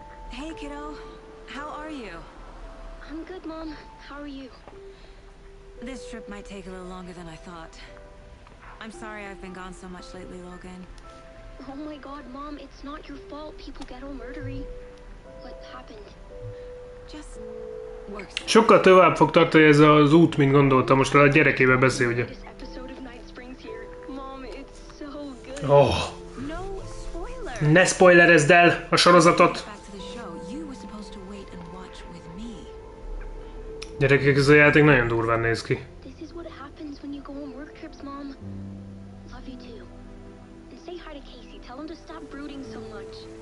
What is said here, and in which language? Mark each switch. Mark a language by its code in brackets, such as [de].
[en] Hey kiddo, how are you? I'm good, Mom. are you? This trip might take a little longer than I thought. I'm sorry I've been gone so much lately, Logan. Oh my god, Mom, it's not your fault people get all murdery. What happened? Just works. [hu] Sokkal tovább fog tartani ez az út, mint gondoltam. Most a gyerekével beszél, ugye? [en] This episode of Night Springs here. Mom, it's so good. Oh. No spoiler. [hu] Ne spoilerezd el a sorozatot! [en] Back to the show. You were supposed to wait and watch with me. [hu] Gyerekek, ez a játék nagyon durván néz ki. [en] This is what happens when you go on work trips, Mom. Love you too. And say hi to Casey. Tell him to stop brooding so much.